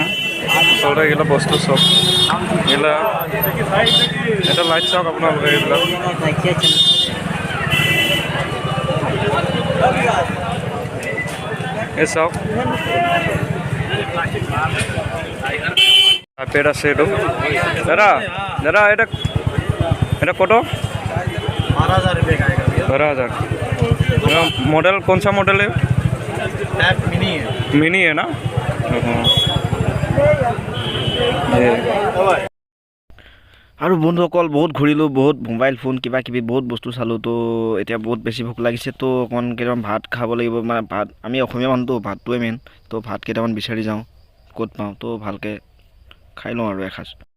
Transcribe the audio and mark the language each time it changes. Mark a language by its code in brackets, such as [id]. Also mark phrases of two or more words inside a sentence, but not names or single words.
[as] আচলতে এইগিলা বস্তু চব এইগিলা এটা লাইট চাওক আপোনালোকে, এইবিলাক এই চাওক কার্পেট আছে। এইটো দাদা এটা কত? [hi] 12,000 रुपये का आएगा भैया। 12,000। मॉडल कौन सा मॉडल है? टैप मिनी है। मिनी है ना? [as] আৰু বন্ধুসকল বহুত ঘূৰিলোঁ, বহুত মোবাইল ফোন কিবা কিবি বহুত বস্তু চালোঁ। তো এতিয়া বহুত বেছি ভোক লাগিছে। তো অকণমান কেইটামান ভাত খাব লাগিব। মানে ভাত আমি অসমীয়া মানুহটো ভাতটোৱে মেইন। তো ভাত কেইটামান বিচাৰি যাওঁ ক'ত পাওঁ, তো ভালকৈ খাই লওঁ আৰু এসাঁজ।